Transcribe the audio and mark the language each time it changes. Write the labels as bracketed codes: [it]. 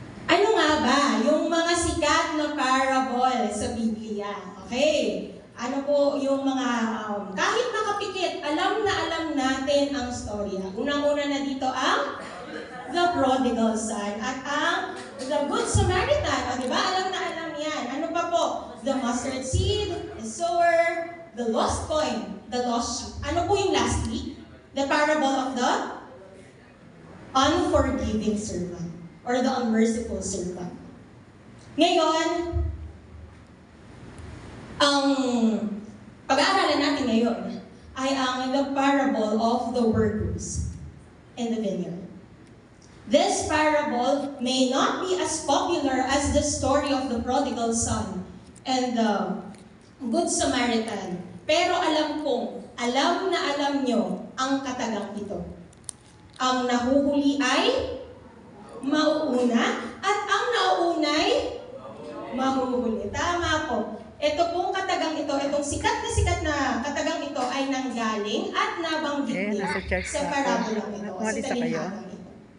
[tl] Ano nga ba yung mga sikat na parable sa Biblia? Okay. Ano po yung mga, kahit nakapikit, alam natin ang storya. Unang-una na dito ang [en] the prodigal son [tl] at ang [en] the good Samaritan. [tl] O diba? Alam yan. Ano pa po? [en] The mustard seed, the sower, the lost coin, the lost sheep. [tl] Ano po yung [en] lastly? The parable of the unforgiving servant or the unmerciful servant. [tl] Ngayon, ang pag-aaralan natin ngayon ay ang [en] the parable of the workers in the vineyard. This parable may not be as popular as the story of the prodigal son and the good Samaritan. [tl] Pero alam na alam nyo ang katagang ito. Ang nahuhuli ay mauuna at ang nauunay mahuhuli. Tama po. Ito pong katagang ito, itong sikat na katagang ito ay nanggaling at nabanggit din sa parabolang ito, sa talinhagang ito.